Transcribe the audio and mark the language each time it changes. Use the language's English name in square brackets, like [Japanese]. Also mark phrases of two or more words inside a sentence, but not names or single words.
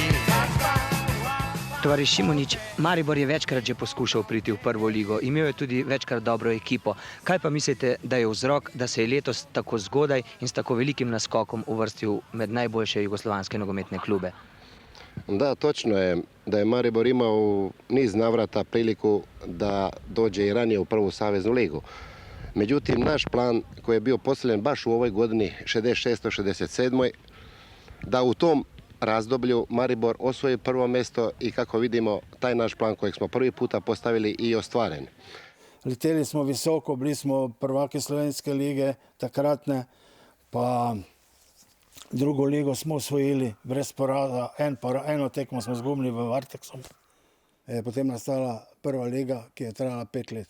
[Slovenian] Tovariš Šimunič, Maribor je večkrat že poskušal priti v prvo ligo, imel je tudi večkrat dobro ekipo. Kaj pa mislite, da je vzrok, da se je letos tako zgodaj in s tako velikim naskokom uvrstil med najboljše jugoslovanske nogometne klube? [Croatian] Da, točno je da je Maribor imao niz navrata priliku da dođe i ranije u prvu saveznu ligu. Međutim, naš plan koji je bio postavljen baš u ovoj godini 66-67, da u tom razdoblju Maribor osvoji prvo mjesto i kako vidimo taj naš plan kojeg smo prvi puta postavili i ostvaren. [Slovenian] Leteli smo visoko, bili smo prvaki Slovenske lige takratne, pa drugo ligo smo osvojili brez poraza, eno tekmo smo izgubili v Varteksu. Je potem nastala prva liga, ki je trajala 5 let.